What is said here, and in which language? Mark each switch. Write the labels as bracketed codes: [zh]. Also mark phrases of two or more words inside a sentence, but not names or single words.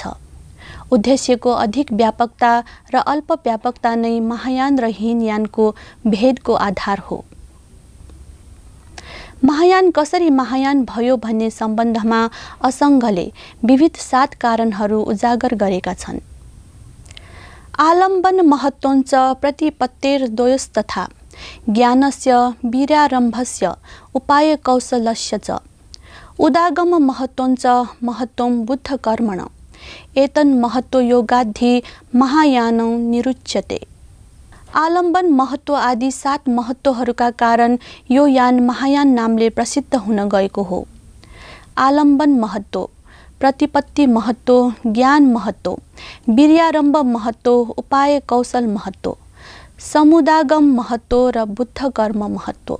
[ne] उद्देश्यको अधिक व्यापकता र अल्प व्यापकता नै महायान र हीनयानको भेदको आधार हो। महायान कसरी महायान भयो भन्ने सम्बन्धमा असङ्घले विविध 7 कारणहरू उजागर गरेका छन्। [sa] आलम्बन महत्त्वञ्च प्रतिपत्तेर्द्वयोस्तथा ज्ञानस्य वीर्यारम्भस्य उपाय कौशलस्य च उदागम महत्त्वञ्च महत्त्वं बुद्धकर्मण एतन् महत्त्व योगाद्धि महायानौ निरुच्यते। [ne] आलम्बन महत्त्व आदि 7 महत्त्वहरूका कारण यो यान महायान नामले प्रसिद्ध हुन गएको हो। आलम्बन महत्त्व, प्रतिपत्ति महत्त्व, ज्ञान महत्त्व, वीर्यारम्भ महत्त्व, उपाय कौशल महत्त्व, समुदागम महत्त्व र बुद्ध कर्म महत्त्व।